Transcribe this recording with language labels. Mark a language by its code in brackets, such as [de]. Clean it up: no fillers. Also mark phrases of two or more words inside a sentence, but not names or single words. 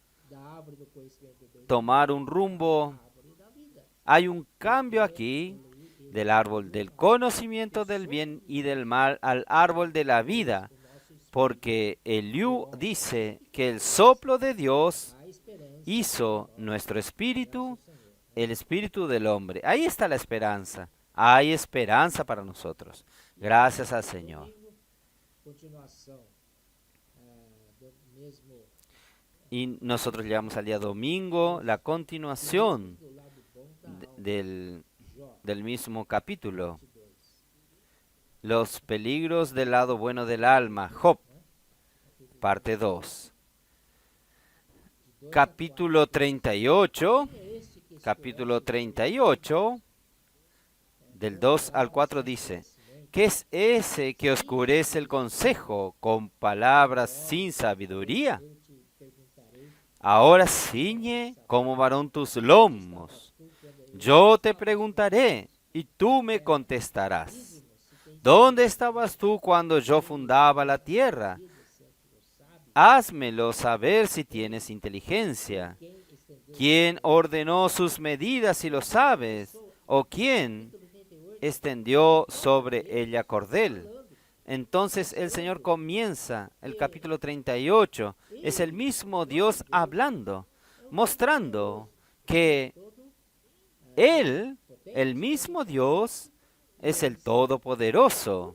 [es] Hay un cambio aquí del árbol del conocimiento del bien y del mal al árbol de la vida, porque Eliú dice que el soplo de Dios hizo nuestro espíritu el espíritu del hombre. Ahí está la esperanza. Hay esperança para nosotros. Gracias al Señor. Domingo, [pt] continuação do mesmo [es] Y nosotros llegamos al día domingo, la continuación [pt] do lado bom da de- alma. [es] del, [pt] Jó [es] del mismo capítulo. 22. Los peligros del lado bueno del alma. Job, parte 2. De 2 a 4. Capítulo 38. [pt] Quem é este que Capítulo esclarece 38, [es] del 2 al 4 dice, ¿qué es ese que oscurece el consejo con palabras sin sabiduría? [pt] eu te perguntarei, [es] Ahora ciñe como varón tus lomos. [pt] tu quando eu [es] Yo te preguntaré y tú me contestarás. [pt] se tem [es] ¿Dónde estabas tú cuando yo fundaba la tierra? [pt] vida, se é que o sabe, [es] Házmelo saber si tienes inteligencia. [pt] quem estendeu [es] ¿Quién ordenó sus medidas si lo sabes? ¿O quién [pt] capítulo 38, [es] extendió sobre ella cordel? Entonces el Señor comienza el capítulo 38. Es el mismo Dios hablando, mostrando que Él, el mismo Dios, es el Todopoderoso.